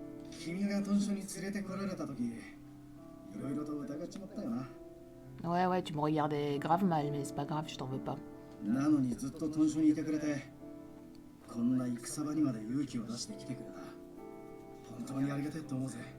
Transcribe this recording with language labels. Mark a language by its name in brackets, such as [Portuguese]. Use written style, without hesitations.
[Japanese] 君が豚書に連れてこられた時、いろいろと疑っちまったよな。 [French] Ouais, ouais, tu me regardais grave mal, mais c'est pas grave, je t'en veux pas. [Japanese] なのにずっと豚書にいてくれて、こんな戦場にまで勇気を出して来てくれた。本当にありがてえと思うぜ。